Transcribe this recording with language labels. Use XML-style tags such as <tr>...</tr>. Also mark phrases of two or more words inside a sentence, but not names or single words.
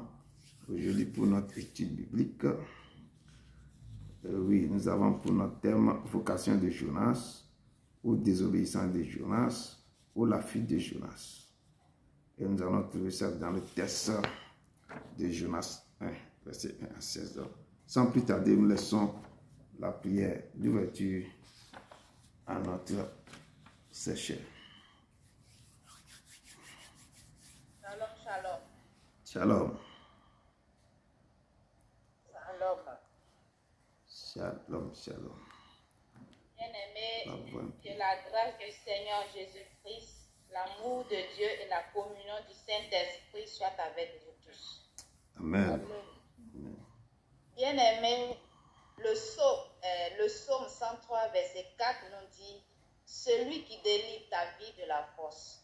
<fr>Aujourd'hui, pour notre étude biblique, oui, nous avons pour notre thème vocation de Jonas, ou désobéissance de Jonas, ou la fuite de Jonas. Et nous allons trouver ça dans le texte de Jonas 1, verset 1 à 16. Sans plus tarder, nous laissons la prière d'ouverture à notre séchère.</fr> <he>Shalom, shalom. Shalom. Shalom. Shalom, shalom.</he> <fr>Bien-aimés, que la grâce du Seigneur Jésus-Christ, l'amour de Dieu et la communion du Saint-Esprit soient avec vous tous. Amen. Bien-aimé, le psaume 103, verset 4 nous dit, celui qui délivre ta vie de la force.</fr>